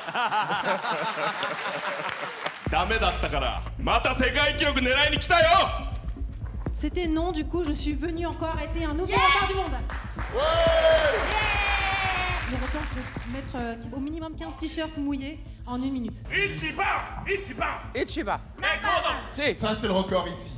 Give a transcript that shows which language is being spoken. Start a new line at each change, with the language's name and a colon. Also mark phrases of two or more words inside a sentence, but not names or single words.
Japanese: ダメだったからまた世界記録狙いに来たよ
French: C'était non, du coup, je suis venue encore essayer un nouveau record du monde. Le record, c'est de mettre au minimum 15 t-shirts mouillés en 1 minute. Ichiba. Ça, c'est le record ici.